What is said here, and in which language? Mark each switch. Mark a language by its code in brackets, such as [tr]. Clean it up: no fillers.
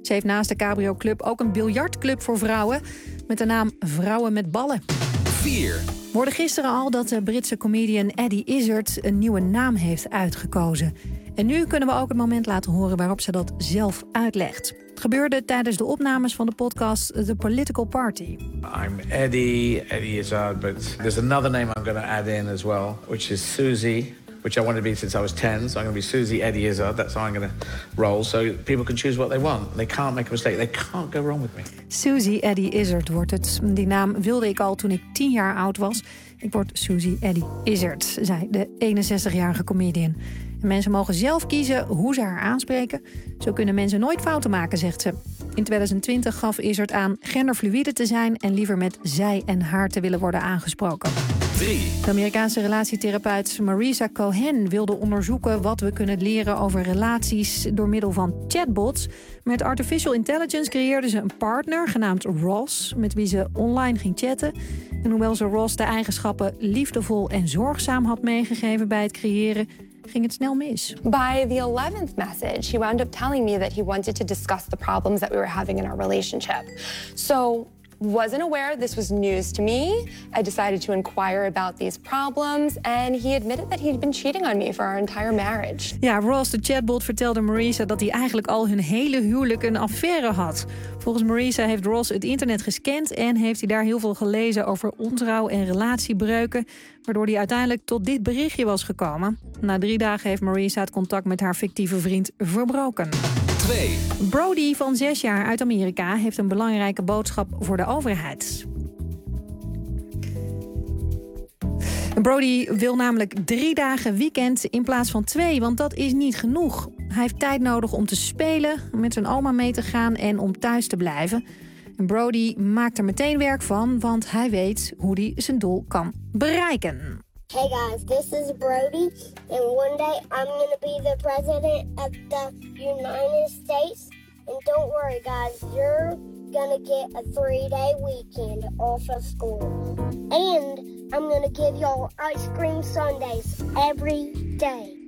[nl] Ze heeft naast de Cabrio Club ook een biljartclub voor vrouwen met de naam Vrouwen met Ballen. 4. We hoorden gisteren al dat de Britse comedian Eddie Izzard een nieuwe naam heeft uitgekozen. En nu kunnen we ook het moment laten horen waarop ze dat zelf uitlegt. Het gebeurde tijdens de opnames van de podcast The Political Party. [en] I'm Eddie Izzard, but there's another name I'm going to add in as well, which is Susie. Which I wanted to be since I was 10, so I'm going to be Susie Eddie Izzard. That's how I'm going to roll, so people can choose what they want. They can't make a mistake, they can't go wrong with me. [nl] Susie Eddie Izzard wordt het. Die naam wilde ik al toen ik 10 jaar oud was. Ik word Susie Eddie Izzard, zei de 61-jarige comedian. En mensen mogen zelf kiezen hoe ze haar aanspreken. Zo kunnen mensen nooit fouten maken, zegt ze. In 2020 gaf Izzard aan genderfluïde te zijn en liever met zij en haar te willen worden aangesproken. De Amerikaanse relatietherapeut Marisa Cohen wilde onderzoeken wat we kunnen leren over relaties door middel van chatbots. Met artificial intelligence creëerde ze een partner genaamd Ross, met wie ze online ging chatten. En hoewel ze Ross de eigenschappen liefdevol en zorgzaam had meegegeven bij het creëren, ging het snel mis. [en] By the 11th message, he wound up telling me that he wanted to discuss the problems that we were having in our relationship. So wasn't aware this was news to me. I decided to inquire about these problems and he admitted that he'd been cheating on me for our entire marriage. [nl] Ja, Ross, de chatbot, vertelde Marisa dat hij eigenlijk al hun hele huwelijk een affaire had. Volgens Marisa heeft Ross het internet gescand en heeft hij daar heel veel gelezen over ontrouw en relatiebreuken, waardoor hij uiteindelijk tot dit berichtje was gekomen. Na 3 dagen heeft Marisa het contact met haar fictieve vriend verbroken. Brody van 6 jaar uit Amerika heeft een belangrijke boodschap voor de overheid. Brody wil namelijk 3 dagen weekend in plaats van 2, want dat is niet genoeg. Hij heeft tijd nodig om te spelen, met zijn oma mee te gaan en om thuis te blijven. Brody maakt er meteen werk van, want hij weet hoe hij zijn doel kan bereiken. [en] Hey guys, this is Brody, and one day I'm gonna be the president of the United States. And don't worry guys, you're gonna get a 3-day weekend off of school. And I'm gonna give y'all ice cream sundaes every day.